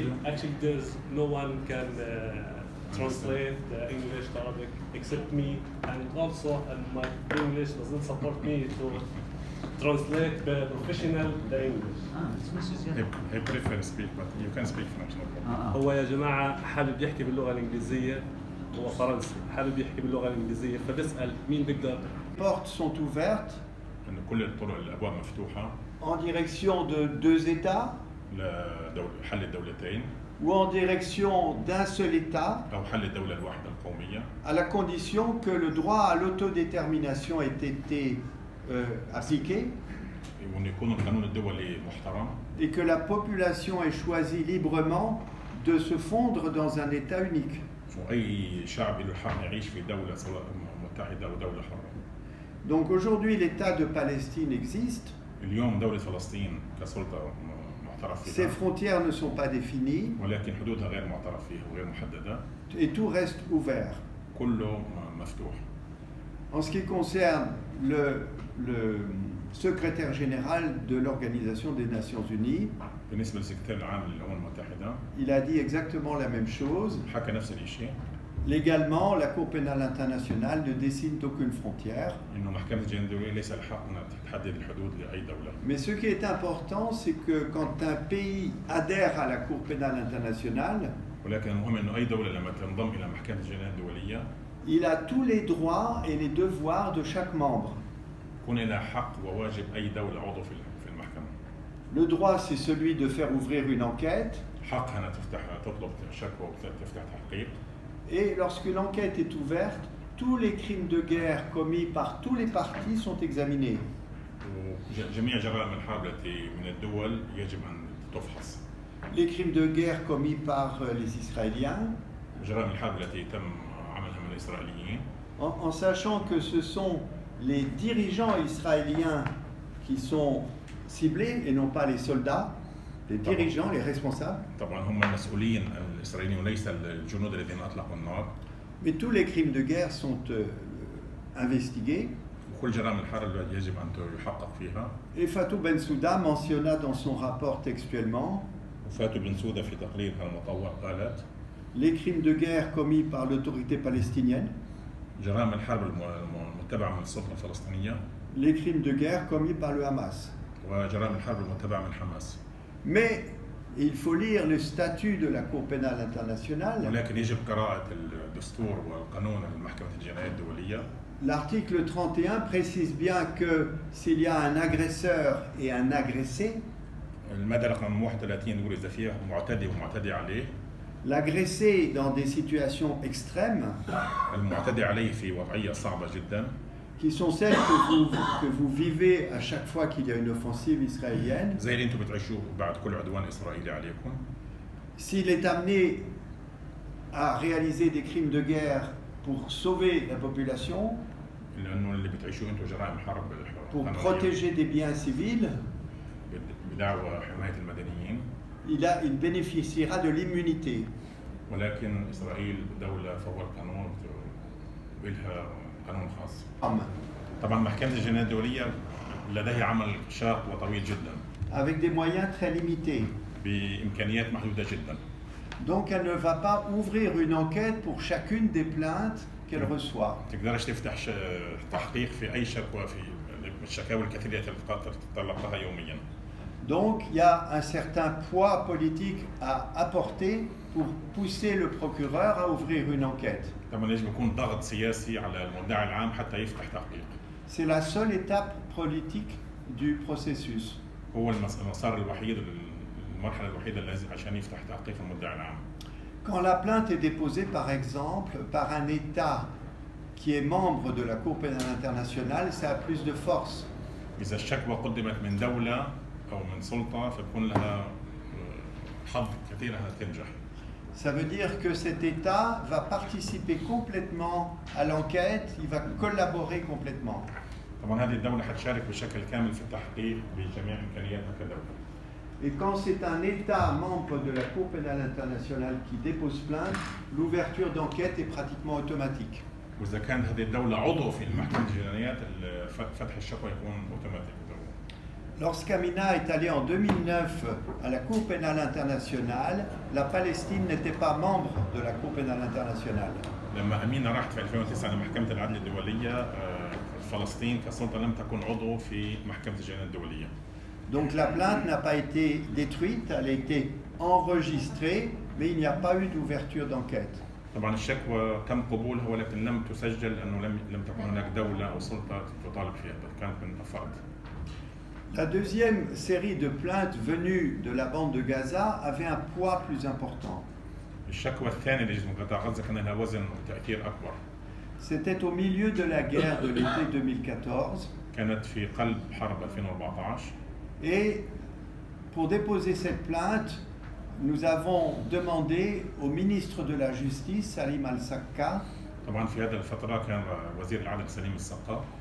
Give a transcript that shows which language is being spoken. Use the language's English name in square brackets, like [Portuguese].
[English] Actually, there's no one can translate English to Arabic except me, and also my English doesn't support me to translate the professional the English. I prefer speak, but you can speak French. No problem. [Arabic] هو يا جماعة حابب يحكي باللغة الإنجليزية، هو فرنسي حابب يحكي باللغة الإنجليزية فبسأل مين بيقدر. [French] Les portes sont ouvertes [Arabic] إن كل الطرق الأبواب مفتوحة [French] en direction de deux États [Arabic] لحل الدولتين [French] ou en direction d'un seul État, [Arabic] أو حل الدولة الواحدة القومية [French] à la condition que le droit à l'autodétermination ait été appliqué [Arabic] وأن يكون القانون الدولي محترم [French] et que la population ait choisi librement de se fondre dans un État unique. [Arabic] وأي شعب له حق يعيش في دولة سواء متحدة أو دولة حرة. [French] Donc aujourd'hui, l'État de Palestine existe, [Arabic] اليوم دولة فلسطين كسلطة معترف [French] ses [Arabic] فيها [French] frontières ne sont pas définies [Arabic] ولكن حدودها غير معترف فيها وغير محددة. [French] et tout reste ouvert. [Arabic] كله مفتوح. [French] En ce qui concerne le secrétaire général de l'Organisation des Nations Unies, [Arabic] بالنسبة للسكرتير العام للأمم المتحدة [French] il a dit exactement la même chose. [Arabic] حكى نفس الشيء [French] Légalement, la Cour pénale internationale ne dessine aucune frontière. [Arabic] إنه محكمة الجناية الدولية ليس لها أن تحدد الحدود لأي دولة. [French] Mais ce qui est important, c'est que quand un pays adhère à la Cour pénale internationale, [Arabic] ولكن المهم إنه أي دولة لما تنضم إلى محكمة الجناية الدولية [French] il a tous les droits et les devoirs de chaque membre. [Arabic] يكون لها حق وواجب أي دولة عضو في المحكمة. [French] Le droit, c'est celui de faire ouvrir une enquête. [Arabic] حقها أنها تطلب شكوى وتفتح تحقيق. [French] Et lorsque l'enquête est ouverte, tous les crimes de guerre commis par tous les partis sont examinés. [Arabic] وجميع جرائم الحرب التي من الدول يجب أن تفحص. [French] Les crimes de guerre commis par les Israéliens, [Arabic] جرائم الحرب التي تم عملها من الإسرائيليين. [French] en sachant que ce sont les dirigeants israéliens qui sont ciblés et non pas les soldats, les dirigeants, les responsables. [Arabic] طبعا هم المسؤولين الإسرائيليين وليس الجنود الذين أطلقوا النار. [French] Mais tous les crimes de guerre sont investigués. [Arabic] وكل جرائم الحرب يجب أن يحقق فيها. [French] Et Fatou Bensouda mentionna dans son rapport textuellement [Arabic] وفاتو بن سودة في تقريرها المطوع قالت [French] les crimes de guerre commis par l'autorité palestinienne, [Arabic] جرائم الحرب المتبعة من السلطة الفلسطينية [French] les crimes de guerre commis par le Hamas. [Arabic] وجرائم الحرب المتبعة من حماس. [French] Mais il faut lire le statut de la Cour pénale internationale. [Arabic] ولكن يجب قراءة الدستور والقانون المحكمة الجنائية الدولية. [French] L'article 31 précise bien que s'il y a un agresseur et un agressé, [Arabic] المادة رقم 31 يقول إذا فيها معتدي ومعتدي عليه. [French] L'agressé dans des situations extrêmes, [Arabic] المعتدي عليه في وضعية صعبة جدا. [French] qui sont celles que vous vivez à chaque fois qu'il y a une offensive israélienne. [Arabic] زي اللي انتم بتعيشوه بعد كل عدوان إسرائيلي عليكم. [French] S'il est amené à réaliser des crimes de guerre pour sauver la population, [Arabic] لانه اللي بتعيشوه انتم جرائم حرب [French] pour [Arabic] قانونية [French] protéger des biens civils, [Arabic] بدعوى حمايه المدنيين. [French] il bénéficiera de l'immunité. [Arabic] ولكن اسرائيل دوله فوق القانون ولها قانون خاص. طبعا محكمه الجنايات الدوليه لديها عمل شاق وطويل جدا. [French] Avec des moyens très limités. [Arabic] بامكانيات محدوده جدا. [French] Donc elle ne va pas ouvrir une enquête pour chacune des plaintes qu'elle reçoit. [Arabic] تقدرش تفتح تحقيق في اي شكوى في الشكاوى الكثيره التي تتلقاها يوميا. [French] Donc il y a un certain poids politique à apporter pour pousser le procureur à ouvrir une enquête. [Arabic] طبعا يجب يكون ضغط سياسي على المدعي العام حتى يفتح تحقيق. [French] C'est la seule étape politique du processus. [Arabic] هو المسار الوحيد المرحله الوحيده التي عشان يفتح تحقيق المدعي العام. [French] Quand la plainte est déposée par exemple par un État qui est membre de la Cour pénale internationale, ça a plus de force. [Arabic] إذا الشكوى قدمت من دولة أو من سلطة فبكون لها حظ كثير أنها تنجح. [French] Ça veut dire que cet État va participer complètement à l'enquête, il va collaborer complètement. [Arabic] طبعا هذه الدولة حتشارك بشكل كامل في التحقيق بجميع إمكانياتها كدولة. [French] Et quand c'est un État membre de la Cour pénale internationale qui dépose plainte, l'ouverture d'enquête est pratiquement automatique. [Arabic] وإذا كانت هذه الدولة عضو في محكمة الجنايات فتح الشكوى يكون أوتوماتيك. [French] Lorsqu'Amina est allée en 2009 à la Cour pénale internationale, la Palestine n'était pas membre de la Cour pénale internationale. [Arabic] لما أمينة راحت في 2009 لمحكمة العدل الدولية فلسطين كسلطة لم تكن عضو في محكمة الجنايات الدولية. [French] Donc la plainte n'a pas été détruite, elle a été enregistrée, mais il n'y a pas eu d'ouverture d'enquête. [Arabic] طبعا الشكوى تم قبولها ولكن لم تسجل لأنه لم تكن هناك دولة أو سلطة تطالب فيها، كانت من أفراد. [French] La deuxième série de plaintes venues de la bande de Gaza avait un poids plus important. [Arabic] الشكوى الثانية اللي جت من قطاع غزة كان لها وزن وتأثير أكبر. [French] C'était au milieu de la guerre de l'été 2014. [Arabic] كانت في قلب حرب 2014. [French] Et pour déposer cette plainte, nous avons demandé au ministre de la Justice, Salim Al-Sakka, [Arabic] طبعا في هذه الفترة كان وزير العدل سليم السقا